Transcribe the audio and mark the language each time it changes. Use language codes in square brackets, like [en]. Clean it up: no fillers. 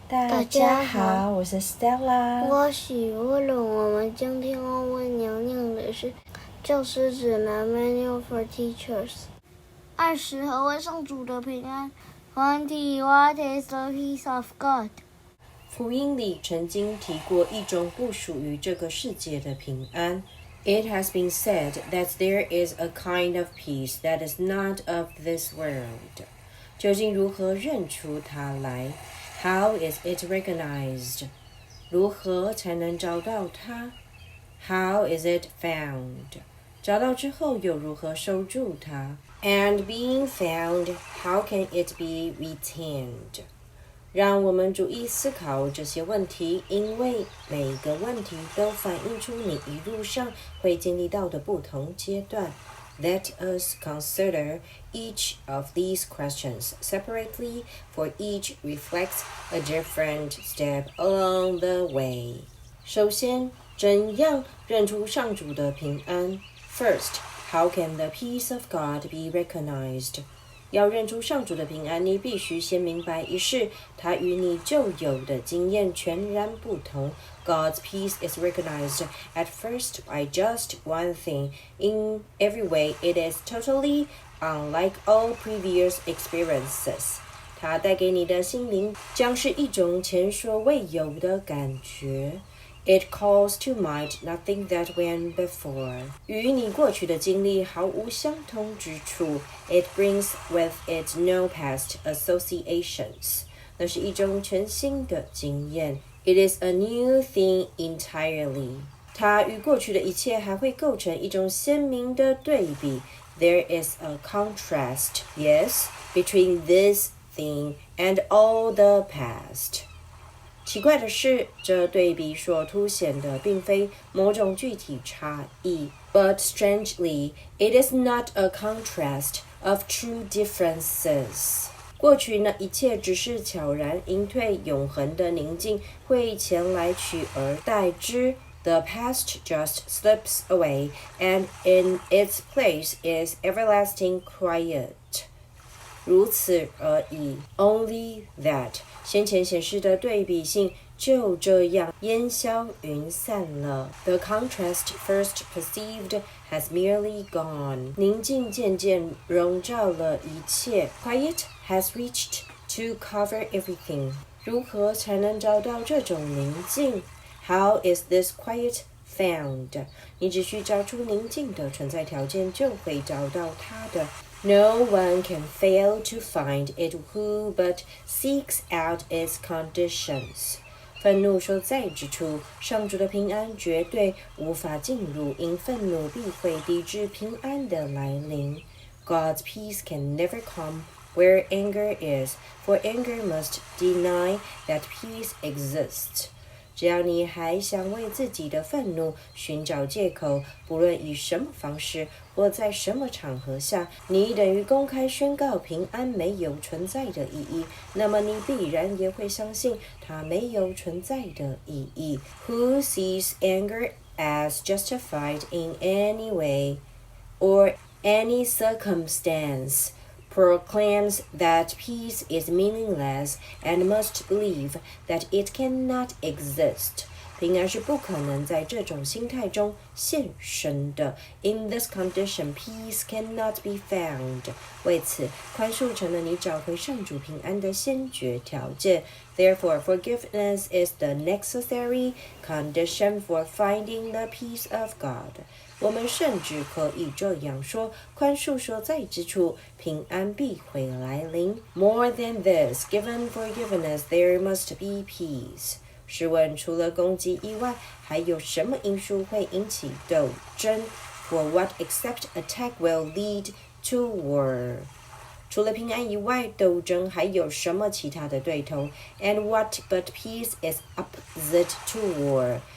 [zh] 大家好，我是 Stella，我是乌龙。我们今天要为你念的是《教师指南》 [en] Manual for Teachers。 20 [zh] 何为上主的平安 [en] ？20 What is the peace of God？ [zh] 福音里曾经提过一种不属于这个世界的平安。 [en] It has been said that there is a kind of peace that is not of this world. [zh] 究竟如何认出它来 ？ [en] How is it recognized? [zh] 如何才能找到它 ？ [en] How is it found? [zh] 找到之后又如何收住它 [en] ？And being found, how can it be retained? [zh] 让我们注意思考这些问题，因为每个问题都反映出你一路上会经历到的不同阶段。 [en] Let us consider each of these questions separately, for each reflects a different step along the way. [zh] 首先，怎样认出上主的平安 [en] ？First, how can the peace of God be recognized? [zh] 要认出上主的平安，你必须先明白一事，它与你旧有的经验全然不同。 [en] God's peace is recognized at first by just one thing. In every way, it is totally unlike all previous experiences. [zh] 它带给你的心灵将是一种前所未有的感觉。 [en] It calls to mind nothing that went before. [zh] 与你过去的经历毫无相同之处。 [en] It brings with it no past associations. [zh] 那是一种全新的经验。 [en] It is a new thing entirely. [zh] 它与过去的一切还会构成一种鲜明的对比。 [en] There is a contrast, yes, between this thing and all the past. [zh] 奇怪的是，这对比所凸显的并非某种具体差异 ， [en] but strangely, it is not a contrast of true differences. [zh] 过去那一切只是悄然隐退，永恒的宁静会前来取而代之。 [en] The past just slips away, and in its place is everlasting quiet. [zh] 如此而已 ， [en] Only that [zh] 先前显示的对比性就这样烟消云散了。 [en] The contrast first perceived has merely gone. [zh] 宁静渐渐笼罩了一切。 [en] Quiet has reached to cover everything. [zh] 如何才能找到这种宁静 ？ [en] How is this quiet found? [zh] 你只需找出宁静的存在条件，就会找到它的。 [en] No one can fail to find it who but seeks out its conditions. [zh] 愤怒所在之处，上主的平安绝对无法进入，因愤怒必会抵制平安的来临。 [en] God's peace can never come where anger is, for anger must deny that peace exists. [zh] 只要你还想为自己的愤怒寻找借口，不论以什么方式或在什么场合下，你等于公开宣告平安没有存在的意义，那么你必然也会相信它没有存在的意义。 [en] Who sees anger as justified in any way or any circumstance?proclaims that peace is meaningless and must believe that it cannot exist. [zh] 平安是不可能在这种心态中现身的。 [en] In this condition, peace cannot be found. [zh] 为此，宽恕成了你找回上主平安的先决条件。 [en] Therefore, forgiveness is the necessary condition for finding the peace of God. [zh] 我们甚至可以这样说，宽恕所在之处，平安必会来临。 [en] More than this, given forgiveness, there must be peace. [zh] 试问，除了攻击以外，还有什么因素会引起斗争 ？ [en] For what except attack will lead to war? [zh] 除了平安以外，斗争还有什么其他的对头 ？ [en] And what but peace is opposite to war?